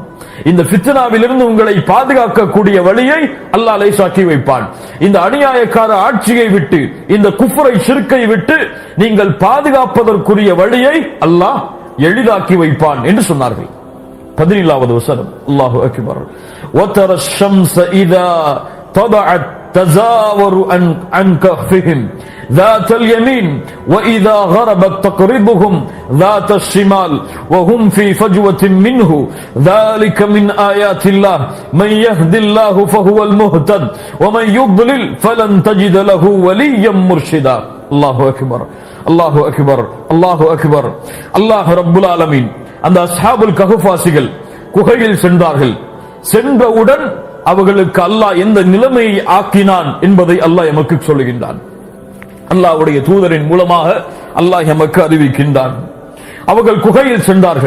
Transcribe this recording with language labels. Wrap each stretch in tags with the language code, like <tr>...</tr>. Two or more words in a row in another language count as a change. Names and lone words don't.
<ta>இந்த ஃபித்னாவிலிருந்து உங்களை பாதுகாக்கக்கூடிய வழியை அல்லாஹ் லேசாக்கி வைப்பான். இந்த அநியாயக்கார ஆட்சியை விட்டு, இந்த குஃப்ரை ஷிர்க்கை விட்டு நீங்கள் பாதுகாப்பதற்குரிய வழியை அல்லாஹ் எளிதாக்கி வைப்பான் என்று சொன்னார்கள். 17வது வசனம்,</ta> <ar>الله أكبر. وترى الشمس إذا طلعت تزاور عن كهفهم ذات اليمين وإذا غربت تقرضهم ذات الشمال وهم في فجوة منه ذلك من آيات الله من يهد الله فهو المهتد ومن يضلل فلن تجد له وليا مرشدا. الله أكبر الله أكبر الله أكبر. الله رب العالمين</ar> <ta>அந்த அஸ்ஹாபுல் கஹ்ஃபாசிகள் குகையில் சென்றார்கள். சென்றவுடன் அவர்களுக்கு அல்லாஹ் எந்த நிலைமையை ஆக்கினான் என்பதை அல்லாஹ் எமக்கு சொல்லுகின்றான். அல்லாஹ்வுடைய தூதரின் மூலமாக அல்லாஹ் எமக்கு அறிவிக்கின்றான். அவர்கள் குகையில் சென்றார்கள்.</ta>